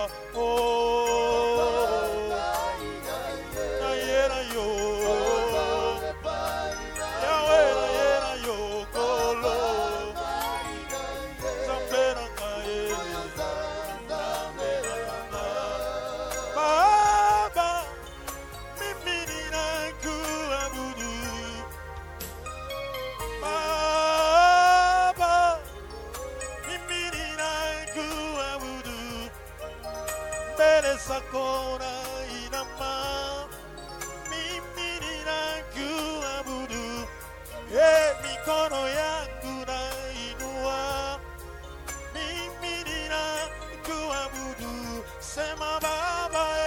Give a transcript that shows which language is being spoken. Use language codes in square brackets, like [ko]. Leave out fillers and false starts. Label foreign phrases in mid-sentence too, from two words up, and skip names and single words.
[ln] oh na ye na yo Yahweh na ye na yo kolo Zambe nanga ye Baba [sw] Sakona inama mimi ninakuabudu mikono yangu na inua mimi ninakuabudu sema baba